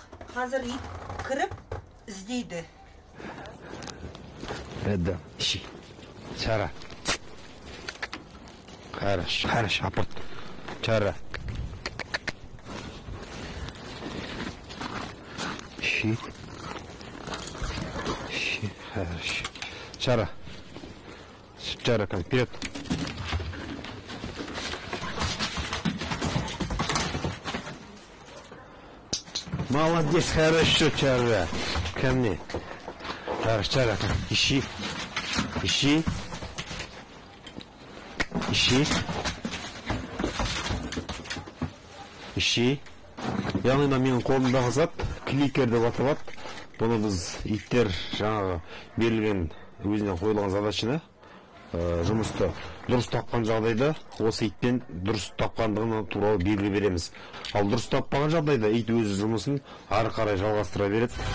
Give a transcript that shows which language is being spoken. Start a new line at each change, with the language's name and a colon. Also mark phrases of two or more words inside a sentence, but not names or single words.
Kazakh: Қазір ит кіріп іздейді.
Russian: Рядом. Ищи. Чара. Хорошо, хорошо, апорт. Чара. Ищи. Ищи. Хорошо. Чара. Чара, как вперед. Молодец, хорошо, Чара. Ко мне. Хорошо, Чара, ищи. Ищи. Ищи. Ищи.
Kazakh: Яғни менің қолымдағы зат кликер деп аталады. Бұны біз иттер жаңағы берілген өзіне қойылған задачаны жұмысты дұрыс тапқан жағдайда осы итпен дұрыс тапқандығына туралы белгі береміз. Ал дұрыс таппаған жағдайда ит өз жұмысын ары қарай жалғастыра береді.